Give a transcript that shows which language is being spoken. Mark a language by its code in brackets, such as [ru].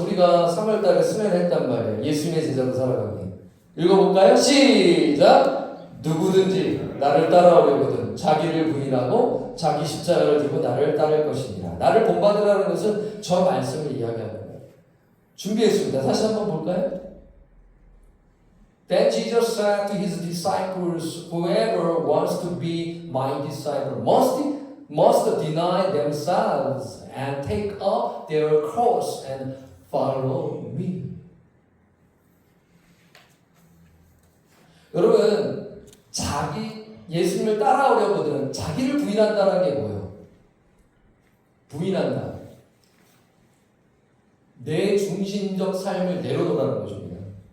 [ko] 우리가 3월달에 수련회 했단 말이에요. 예수님의 제자로 살아가기. 읽어볼까요? 시작. 누구든지 나를 따라오려거든 자기를 부인하고 자기 십자가를 들고 나를 따를 것이니라. 나를 본받으라는 것은 저 말씀을 이야기하는 거예요. 준비했습니다. 다시 한번 볼까요? [en] Then Jesus said to his disciples, Whoever wants to be my disciple must deny themselves and take up their cross and follow me. [ko] 여러분, 예수님을 따라오려거든 자기를 부인한다는 게 뭐예요? 부인한다. 내 중심적 삶을 내려놓으라는 것입니다.